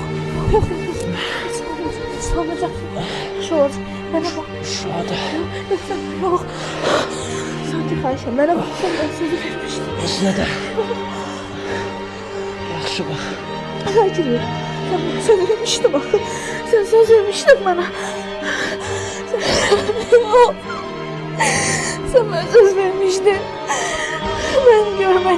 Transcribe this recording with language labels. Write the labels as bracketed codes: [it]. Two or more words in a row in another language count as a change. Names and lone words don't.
[tr] Sağlayacaksın. Şu olacak. Bana bak. Yok. Sanki karşım. Bana bak. Sen sözü vermiştin. [az] Özünə də. Yaxşı bax. Sakin ol. [tr] Sen bana söz vermiştin bak. Sen söz vermiştin bana. Sen bana söz vermiştin. Ben